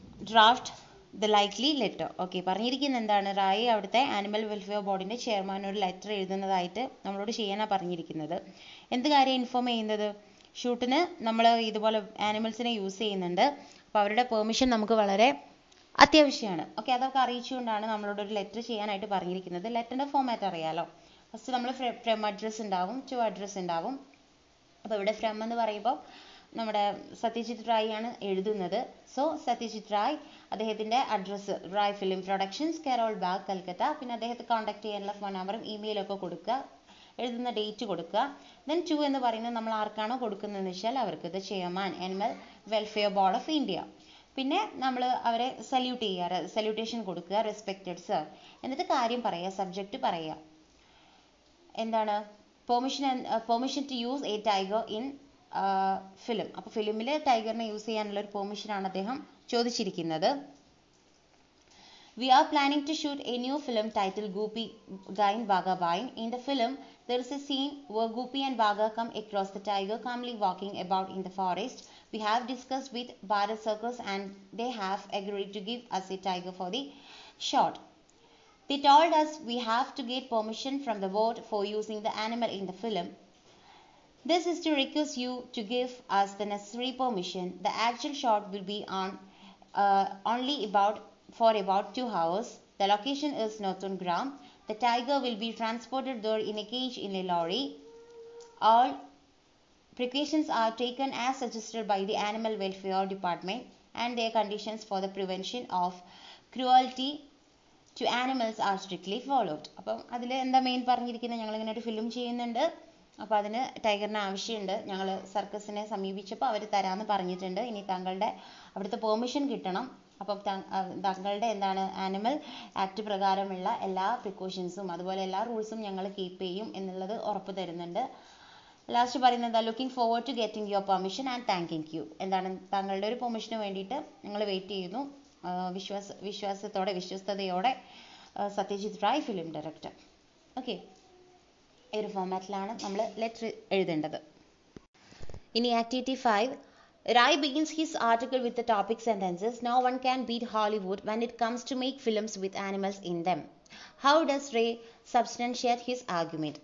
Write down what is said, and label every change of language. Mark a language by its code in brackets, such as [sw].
[en] Draft the likely letter. [ml] Okay, പറഞ്ഞിരിക്കുന്നത് എന്താണ്, റായി അവിടുത്തെ ആനിമൽ വെൽഫെയർ ബോർഡിൻ്റെ ചെയർമാൻ ഒരു ലെറ്റർ എഴുതുന്നതായിട്ട് നമ്മളോട് ചെയ്യാനാണ് പറഞ്ഞിരിക്കുന്നത്. എന്ത് കാര്യം ഇൻഫോം ചെയ്യുന്നത്, ഷൂട്ടിന് നമ്മൾ ഇതുപോലെ ആനിമൽസിനെ യൂസ് ചെയ്യുന്നുണ്ട്, അപ്പോൾ അവരുടെ പെർമിഷൻ നമുക്ക് വളരെ അത്യാവശ്യമാണ്. ഓക്കെ, അതൊക്കെ അറിയിച്ചുകൊണ്ടാണ് നമ്മളോട് ഒരു ലെറ്റർ ചെയ്യാനായിട്ട് പറഞ്ഞിരിക്കുന്നത്. ലെറ്ററിൻ്റെ ഫോമാറ്റ് അറിയാലോ. ഫസ്റ്റ് നമ്മൾ ഫ്രം അഡ്രസ്സ് ഉണ്ടാവും, ടു അഡ്രസ്സ് ഉണ്ടാവും. അപ്പോൾ ഇവിടെ ഫ്രം എന്ന് പറയുമ്പോൾ നമ്മുടെ സത്യജിത് റായ് ആണ് എഴുതുന്നത്. സോ സത്യജിത് റായ്, അദ്ദേഹത്തിൻ്റെ address Rai film productions, കെറോൾ bag, Calcutta. പിന്നെ അദ്ദേഹത്തെ കോൺടാക്ട് ചെയ്യാനുള്ള ഫോൺ നമ്പറും ഇമെയിലൊക്കെ കൊടുക്കുക, എഴുതുന്ന ഡേറ്റ് കൊടുക്കുക. ദെൻ ടു എന്ന് പറയുന്നത് നമ്മൾ ആർക്കാണോ കൊടുക്കുന്നതെന്ന് വെച്ചാൽ അവർക്ക്, the chairman animal welfare board of India. പിന്നെ നമ്മൾ അവരെ സല്യൂട്ട് ചെയ്യുക, സല്യൂട്ടേഷൻ കൊടുക്കുക, റെസ്പെക്റ്റഡ് സർ. എന്നിട്ട് കാര്യം പറയുക, സബ്ജക്റ്റ് പറയുക. എന്താണ്, [en] Permission to use a tiger in film. [ml] അപ്പോൾ ഫിലിമിൽ ടൈഗറിനെ യൂസ് ചെയ്യാനുള്ള ഒരു പെർമിഷനാണ് അദ്ദേഹം ചോദിച്ചിരിക്കുന്നത്. [en] We are planning to shoot a new film titled Goopy Gain Baga Bain. In the film, there is a scene where Goopy and Baga come across the tiger calmly walking about in the forest. We have discussed with Bharat Circus and they have agreed to give us a tiger for the shot. They told us we have to get permission from the board for using the animal in the film. This is to request you to give us the necessary permission. The actual shot will be on only for about 2 hours. The location is Northern. The tiger will be transported there in a cage in a lorry. All precautions are taken as suggested by the Animal Welfare Department and their conditions for the prevention of cruelty to animals are strictly followed. [ml] അപ്പം അതിൽ എന്താ main പറഞ്ഞിരിക്കുന്നത്, ഞങ്ങളിങ്ങനെ ഒരു film ചെയ്യുന്നുണ്ട്, അപ്പോൾ അതിന് ടൈഗറിന് ആവശ്യമുണ്ട്. ഞങ്ങൾ സർക്കസിനെ സമീപിച്ചപ്പോൾ അവർ തരാമെന്ന് പറഞ്ഞിട്ടുണ്ട്. ഇനി താങ്കളുടെ അവിടുത്തെ പെർമിഷൻ കിട്ടണം. അപ്പം താങ്കളുടെ എന്താണ് ആനിമൽ ആക്ട് പ്രകാരമുള്ള എല്ലാ പ്രിക്കോഷൻസും അതുപോലെ എല്ലാ റൂൾസും ഞങ്ങൾ കീപ്പ് ചെയ്യും എന്നുള്ളത് ഉറപ്പ് തരുന്നുണ്ട്. ലാസ്റ്റ് പറയുന്നത്, [en] Looking forward to getting your permission and thanking you. [ml] എന്താണ്, താങ്കളുടെ ഒരു പെർമിഷന് വേണ്ടിയിട്ട് ഞങ്ങൾ വെയിറ്റ് ചെയ്യുന്നു. വിശ്വസ്തയോടെ Satyajit Rai, film director. Okay, ഈ ഒരു ഫോമാറ്റിലാണ് നമ്മൾ ലെറ്റർ എഴുതേണ്ടത്. ഇനി activity 5. [en] Rai begins his article with the topic sentences. No one can beat Hollywood when it comes to make films with animals in them. How does Ray substantiate his argument?